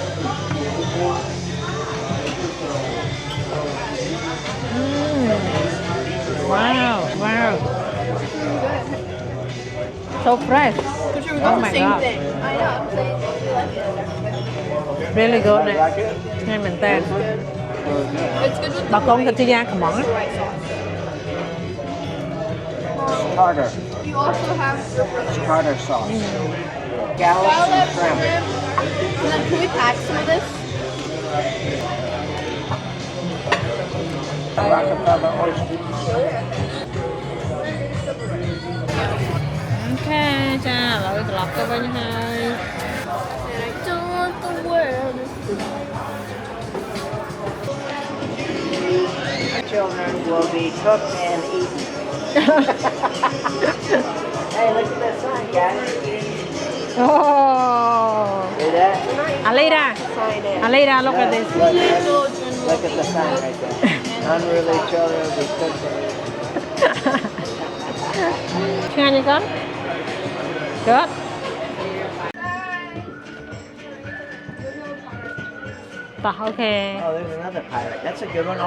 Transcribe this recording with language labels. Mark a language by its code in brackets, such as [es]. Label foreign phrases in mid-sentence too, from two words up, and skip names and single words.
[en] Wow. Wow. So fresh. Because we Oh got my the same God. thing. I know. I'm saying we like it. Really good. You like it? [km] ឆ្ងាញ់មែនតើ [en] It's good with [km] បើ [en] the [km] កូន [en] white, [km] ទៅទីយ៉ាងកំង [en] the white sauce. Tartar. You also have your Tartar sauce. Scallops and scallop, shrimp. shrimp. And then can we pack some of this? Rockefeller oyster. [km] អូខេចាឥឡូវត្រឡប់ទៅវិញហើយ [en] And I don't want the world. Children will be cooked and eaten. Hey, look at that sign, guys. Oh See that? Alida, Sign it. Alida, look at this. Look, look at the sign right there. Unruly children will be cooked. [km] ឆ្ងាញ់ទេកូន Good. [en] Okay. Oh, there's another pirate. That's a good one.